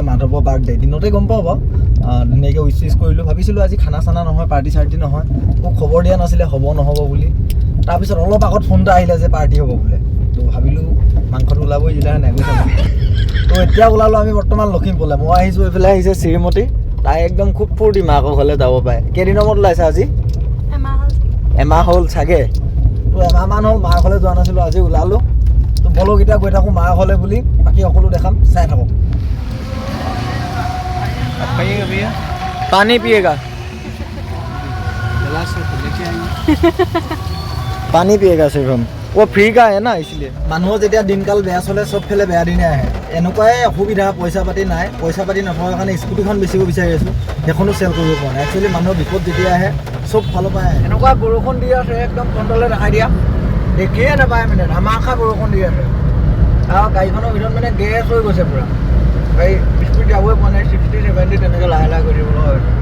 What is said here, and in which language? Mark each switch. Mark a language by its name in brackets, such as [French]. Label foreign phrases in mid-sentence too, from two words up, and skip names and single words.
[Assamese] মাধৱৰ বাৰ্থডে দিনতে গম পাব ধুনীয়াকৈ উইচ কৰিলোঁ ভাবিছিলোঁ আজি খানা চানা নহয় পাৰ্টি চাৰ্টি নহয় মোক খবৰ দিয়া নাছিলে হ'ব নহ'ব বুলি তাৰপিছত অলপ আগত ফোন এটা আহিলে যে পাৰ্টি হ'ব বোলে তো ভাবিলোঁ মাংসটো ওলাবই যেতিয়াহে নেগৈ চাব তো এতিয়া ওলালোঁ আমি বৰ্তমান লখিমপুৰলৈ মই আহিছোঁ এইফালে আহিছে শ্ৰীমতী তাই একদম খুব ফূৰ্তি মাকৰ ঘৰলৈ যাব পাৰে কেইদিনৰ মূৰত ওলাইছে আজি এমাহ হ'ল চাগে তো এমাহমান হ'ল মাৰ ঘৰলৈ যোৱা নাছিলোঁ আজি ওলালোঁ তো বলক এতিয়া গৈ থাকোঁ মাৰ ঘৰলৈ বুলি বাকী সকলো দেখাম চাই থাকক [Hindi] पानी पिएगा पानी पिएगा सिर्फ हम वो फ्री का है ना इसलिए [Assamese] মানুহৰ যেতিয়া দিনকাল বেয়া চলে চব ফেলে বেয়া দিনে আহে এনেকুৱাই অসুবিধা পইচা পাতি নাই পইচা পাতি নথকাৰ কাৰণে স্কুটিখন বেচিব বিচাৰি আছোঁ সেইখনো চেল কৰিব পৰা নাই একচুৱেলি মানুহৰ বিপদ যেতিয়া আহে চব ফালৰ পৰা আহে এনেকুৱা বৰষুণ দি আছে একদম কণ্ট্ৰলে দেখাই দিয়া দেখিয়ে নাপায় মানে ধামাকা বৰষুণ দি আছে আৰু গাড়ীখনৰ ভিতৰত মানে গেছ হৈ গৈছে পূৰা গাড়ী স্পীড যাবই পোৱা নাই 60-70 তেনেকৈ লাহে লাহে কৰি দিবলৈ